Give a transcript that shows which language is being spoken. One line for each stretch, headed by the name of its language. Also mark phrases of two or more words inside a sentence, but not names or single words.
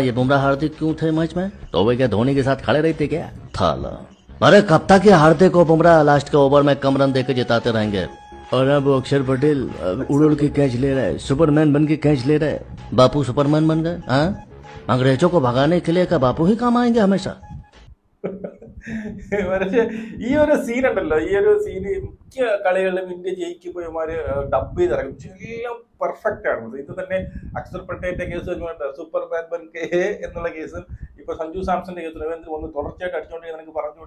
Hindi: ये बुमराह हार्दिक क्यों थे मैच में? तो वे क्या धोनी के साथ खड़े रहते क्या? थाला, अरे कब तक ये हार्दिक को बुमराह लास्ट के ओवर में कम रन देकर जिताते रहेंगे? और अब अक्षर पटेल उड़ उड़ के कैच ले रहा है, सुपरमैन बन के कैच ले रहा है। बापू सुपरमैन बन गए? हाँ, अंग्रेजों को भगाने के लिए का बापू ही काम आएंगे हमेशा।
Malayalam: പക്ഷെ ഈ ഒരു സീൻ ഉണ്ടല്ലോ, ഈ ഒരു സീന് മിക്ക കളികളിലും ഇന്ത്യ ജയിക്കുമ്പോൾ ഇവന്മാര് ഡബ് ചെയ്തിറങ്ങും, എല്ലാം പെർഫെക്റ്റ് ആണ്. ഇത് തന്നെ അക്ഷർ പട്ടേലിന്റെ കേസ്
Hindi: सुपरमैन बन के
Malayalam: എന്നുള്ള കേസും ഇപ്പൊ സഞ്ജു സാംസന്റെ കേസ് രവീന്ദ്രൻ ഒന്ന് തുടർച്ചയായിട്ട് അടിച്ചോണ്ടെങ്കിൽ എനിക്ക് പറഞ്ഞുകൂടെ.